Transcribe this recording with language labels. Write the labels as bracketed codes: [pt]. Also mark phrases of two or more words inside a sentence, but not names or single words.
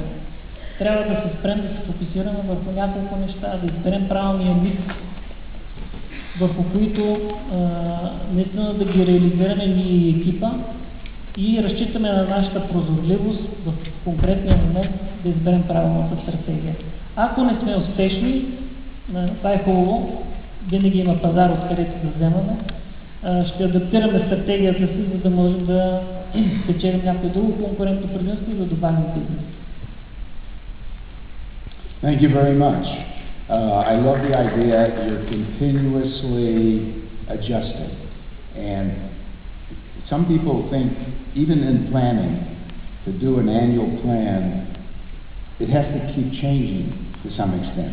[bg] Трябва да се спрем, да се фокусираме върху няколко неща, да изберем правилния микс, върху които наистина да ги реализираме ние и екипа и разчитаме на нашата прозорливост в конкретния момент да изберем правилната стратегия. Ако не сме успешни, това е хубаво, винаги има пазар, откъдето да вземаме. Ще адаптираме стратегията си, за да можем да спечелим някое друго конкурентно предимство и да добавим бизнес. [en] Thank you very much. I love the idea that you're continuously adjusting. And some people think, even in planning, to do an annual plan, it has to keep changing to some extent.